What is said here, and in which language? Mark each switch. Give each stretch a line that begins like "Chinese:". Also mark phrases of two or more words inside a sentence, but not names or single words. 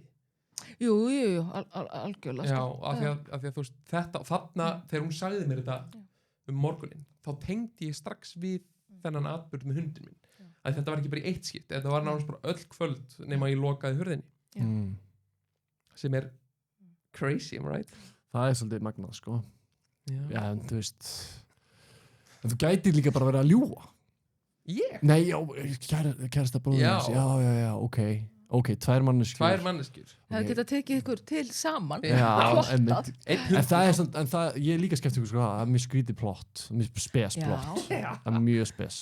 Icelandic: Jú, algjörlega já, af því að þú veist þetta, þarna, þegar hún sagði mér þetta morgunin, þá tengdi ég strax við þennan atburð með hundin minn að þetta var ekki bara í eitt skipt, þetta var náttúrulega bara öll kvöld nema ég lokaði hurðinni sem er
English: crazy, am I right?
Icelandic: Það er svolítið magnað, sko já, en þú veist en þú gætir líka bara verið að ljúga Ég? Nei, já, kærasta bróðins já, ok, tvær manneskjur það geta tekið ykkur til saman en það ég er líka skeptikur sko, það er mjög skrítið plott mjög spes plott það er mjög spes